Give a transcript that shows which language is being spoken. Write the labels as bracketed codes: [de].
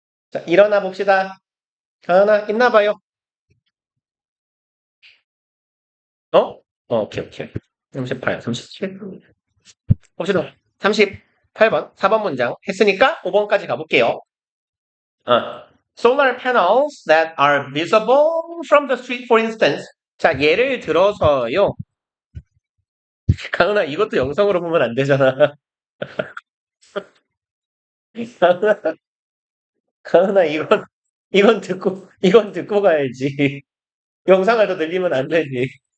[ko] 자, 일어나 봅시다. 가은아, 있나 봐요. 어? 오케이, 오케이. 38, 37. 봅시다. 38번, 4번 문장 했으니까 5번까지 가볼게요. [en] Solar panels that are visible from the street, for instance. [ko] 자, 예를 들어서요. 가은아, 이것도 영상으로 보면 안 되잖아. 가은아, 가은아, 이건 듣고 가야지. 영상을 더 늘리면 안 되지.